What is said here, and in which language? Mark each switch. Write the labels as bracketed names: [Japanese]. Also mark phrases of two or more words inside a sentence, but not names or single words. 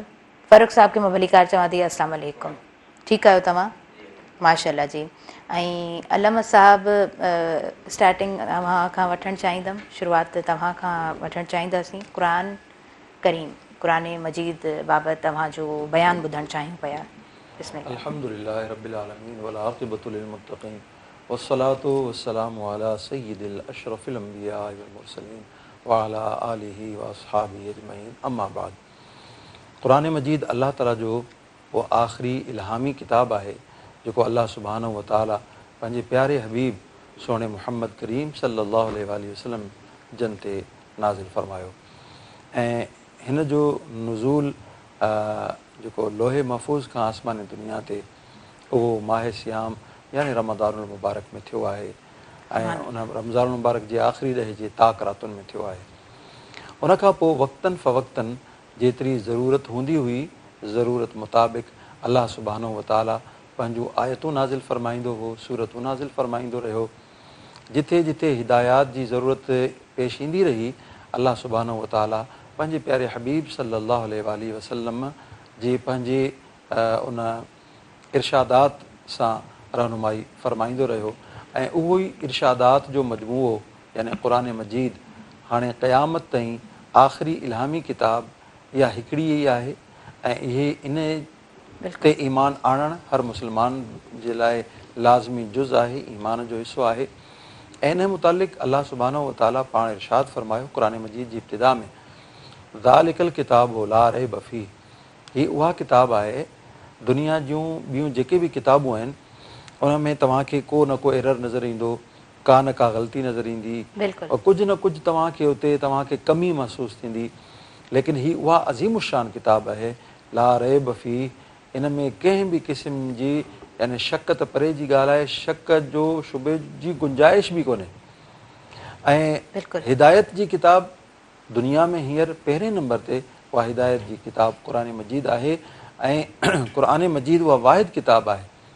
[Sindhi] फ़ारूक साहब खे मां वलीकार चवां थी [Arabic] السلام عليكم. [Sindhi] ठीकु आहियो तव्हां? माशाल्लाह जी। ऐं अलम साहब, स्टार्टिंग तव्हां खां वठणु चाहींदमि, शुरूआति तव्हां खां वठणु चाहींदासीं। क़ुरान करीम, क़ुरान मजीद बाबति तव्हांजो बयानु ॿुधणु चाहियूं पिया। बिस्मिल्लाह। [Arabic] الحمد لله رب العالمين والعاقبة للمتقين والصلاة والسلام على سيد الأشرف الأنبياء والمرسلين وعلى آله وأصحابه أجمعين، أما بعد. [Sindhi] क़ुरान मजीद अल्लाह ताला जो वो आख़िरी इल्हामी किताब आहे जेको [Arabic] الله سبحانه وتعالى [Sindhi] पंहिंजे प्यारे हबीब सोणे मुहम्मद करीम [Arabic] صلى الله عليه وسلم [Sindhi] जन ते नाज़िल फरमायो ऐं हिन जो नुज़ूल जेको लोहे महफ़ूज़ खां आसमानी दुनिया ते उहो माह सियाम यानी रमज़ानुल मुबारक में थियो आहे ऐं उन रमज़ानुल मुबारक जे आख़िरी ॾहे जे ताक़ रातुनि में थियो आहे। उन खां पोइ वक़्तनि फ़वक़्तनि जेतिरी ज़रूरत हूंदी हुई, ज़रूरत मुताबिक़ [Arabic] الله سبحانه وتعالى [Sindhi] पंहिंजूं आयतूं नाज़िल फ़रमाईंदो हो, सूरतूं नाज़िल फ़रमाईंदो रहियो। जिथे जिथे हिदायत जी ज़रूरत पेश ईंदी रही, [Arabic] الله سبحانه وتعالى [Sindhi] पंहिंजे प्यारे हबीब [Arabic] صلى الله عليه وسلم [Sindhi] जे पंहिंजे उन इर्शादात सां रहनुमाई फ़रमाईंदो रहियो ऐं उहो ई इर्शादात जो मजमूओ यानी क़ुरान मजीद हाणे क़यामत ताईं आख़िरी इल्हामी किताब इहा हिकिड़ी ई आहे ऐं इहे इन ते ईमान आणणु हर मुस्लमान जे लाइ लाज़मी जुज़ आहे, ईमान जो हिसो आहे। ऐं इन मुतालिक़ [Arabic] الله سبحانه وتعالى [Sindhi] पाण इरशाद फ़रमायो क़ुरान मजीद जी इब्तिदा में, [Arabic] ذلك الكتاب لا ريب فيه, [Sindhi] ही उहा किताब आहे, दुनिया जूं ॿियूं जेके बि किताबूं आहिनि उन में तव्हांखे को न को एरर नज़र ईंदो, का न का ग़लती नज़र ईंदी, कुझु न कुझु तव्हांखे उते तव्हांखे कमी महसूसु थींदी, लेकिन ही उहा अज़ीम शान किताब आहे [Arabic] لا ريب فيه. [Sindhi] इन में कंहिं बि क़िस्म जी यानी शक त परे जी ॻाल्हि आहे, शक जो शुबे जी गुंजाइश बि कोन्हे। ऐं हिदायत जी किताब दुनिया में हींअर पहिरें नंबर ते उहा हिदायत जी किताब क़ुरान मजीद आहे ऐं क़ुरान मजीद उहा वाहिद किताब आहे